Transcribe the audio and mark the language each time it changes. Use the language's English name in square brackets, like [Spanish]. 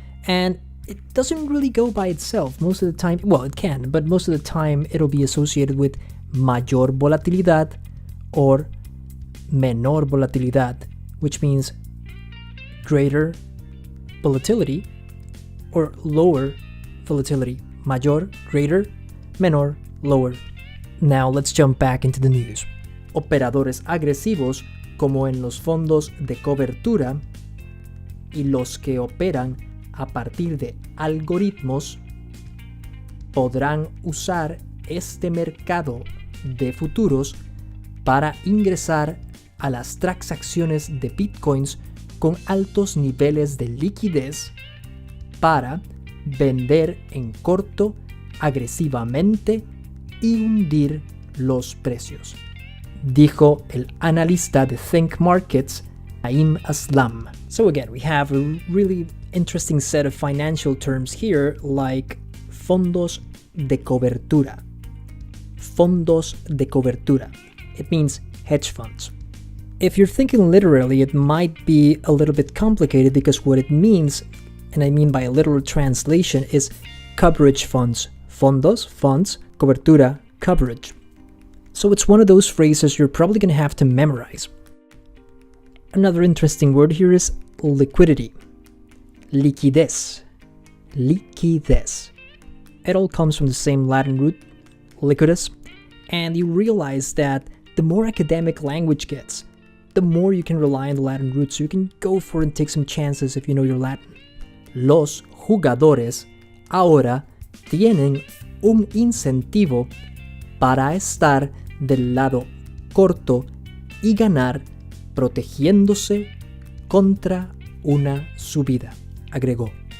[English] And it doesn't really go by itself most of the time. Well, it can, but most of the time it'll be associated with mayor volatilidad or menor volatilidad, which means greater volatility or lower volatility. Mayor, greater, menor, lower. Now let's jump back into the news. [Spanish] Operadores agresivos, como en los fondos de cobertura, y los que operan a partir de algoritmos, podrán usar este mercado de futuros para ingresar a las transacciones de bitcoins con altos niveles de liquidez para vender en corto agresivamente y hundir los precios, dijo el analista de Think Markets, Naim Aslam. [English] So again, we have a really interesting set of financial terms here, like fondos de cobertura. Fondos de cobertura. It means hedge funds. If you're thinking literally, it might be a little bit complicated because what it means, and I mean by a literal translation, is coverage funds. Fondos, funds, cobertura, coverage. So it's one of those phrases you're probably going to have to memorize. Another interesting word here is liquidity. Liquidez. Liquidez. It all comes from the same Latin root, liquidus, and you realize that the more academic language gets, the more you can rely on the Latin root, so you can go for it and take some chances if you know your Latin. [Spanish] Los jugadores ahora tienen un incentivo para estar del lado corto y ganar protegiéndose contra una subida, agregó.